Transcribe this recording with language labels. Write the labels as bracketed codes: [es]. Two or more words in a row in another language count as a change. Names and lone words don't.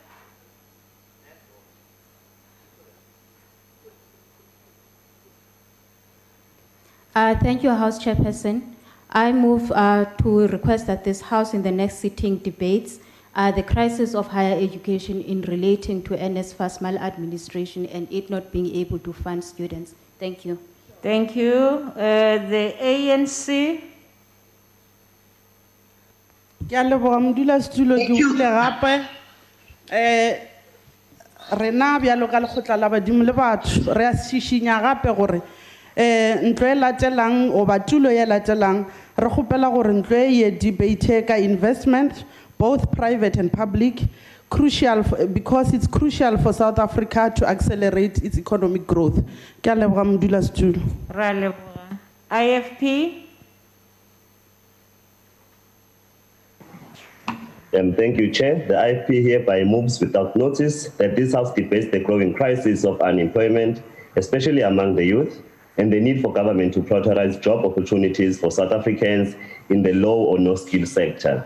[en] Thank you, House Chairperson. I move to request that this House in the next sitting debates the crisis of higher education in relating to NSFAS maladministration and it not being able to fund students. Thank you. Thank you. The ANC. [nso] Rena bjalo ka lekgotla la badimo le batho re a šišinya gape gore ntlo e latelang o batulo e latelang re kgopela gore ntlo e debate ka [en] investment both private and public crucial because it's crucial for South Africa to accelerate its economic growth. [nso] Ke a leboga modulasetulo. Ra leboga. IFP. [en] Thank you, Chair. The IFP hereby moves without notice that this House debates the growing crisis of unemployment, especially among the youth, and the need for government to prioritize job opportunities for South Africans in the low or no skill sector.